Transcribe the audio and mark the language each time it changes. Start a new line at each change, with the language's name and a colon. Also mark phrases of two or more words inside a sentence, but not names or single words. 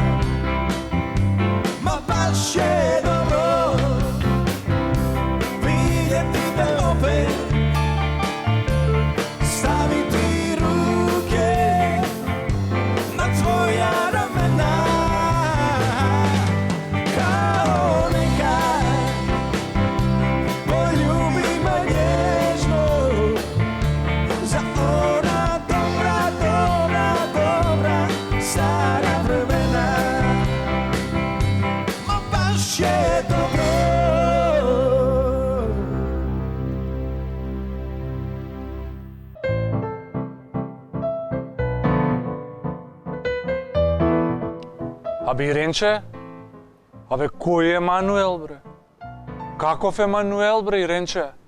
Croatian: Ma baš je dobro vidjeti te opet, staviti ruke na tvoja ramena, kao nekad. Poljubi me nježno za ona dobra, dobra, dobra stara vremena. Ma baš je dobro.
Macedonian: Абе, Иренче? Абе, кој е Емануел, бре? Каков Емануел, бре, Иренче?